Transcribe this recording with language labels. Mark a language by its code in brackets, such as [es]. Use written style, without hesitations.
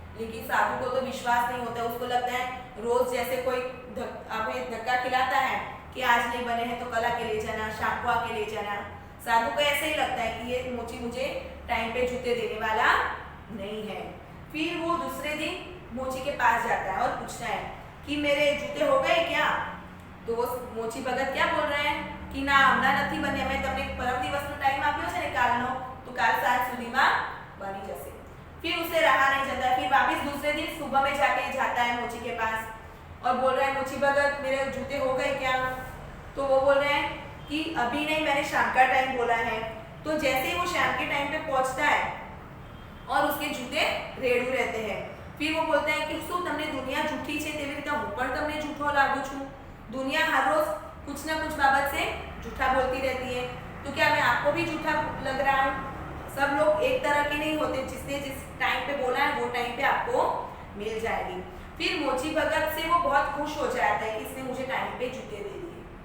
[hi] लेकिन साधु को तो विश्वास नहीं होता, उसको लगता है रोज जैसे कोई हमें धक्का खिलाता है कि आज नहीं बने हैं तो कल आके ले जाना, शाम को आके ले जाना. साधु को ऐसे ही लगता है कि ये मोची मुझे टाइम पे जूते देने वाला नहीं है. फिर वो दूसरे दिन मोची के पास जाता है और पूछता है कि मेरे जूते हो गए क्या? तो वो मोची भगत क्या बोल रहे हैं कि ना [gu] હમણાં નથી બને, અમે તમને પરમ દિવસનો ટાઈમ આપ્યો છે ને કાલનો, તો કાલ સાંજ સુધીમાં બની જશે. [hi] फिर उसे रहा नहीं जाता. फिर वापस दूसरे दिन सुबह में जाके जाता है मोची के पास और बोल रहा है मोची भगत मेरे जूते हो गए क्या? तो वो बोल रहे हैं कि अभी नहीं, मैंने शाम का टाइम बोला है. तो जैसे ही वो शाम के टाइम पे पहुंचता है और उसके जूते रेडू रहते हैं. फिर वो बोलता है कि [gu] શું તમને દુનિયા જૂઠી છે તેવી રીતે હું પણ તમને જૂઠો लागू છું? [hi] दुनिया हर रोज कुछ ना कुछ बाबत से झूठा बोलती रहती है, तो क्या मैं आपको भी झूठा लग रहा हूँ? सब लोग एक तरह के नहीं होते, जिसने जिस टाइम पे बोला है वो टाइम पे आपको मिल जाएगी. फिर मोची भगत से वो बहुत खुश हो जाता है कि इसने मुझे टाइम पे जूते दे दिए.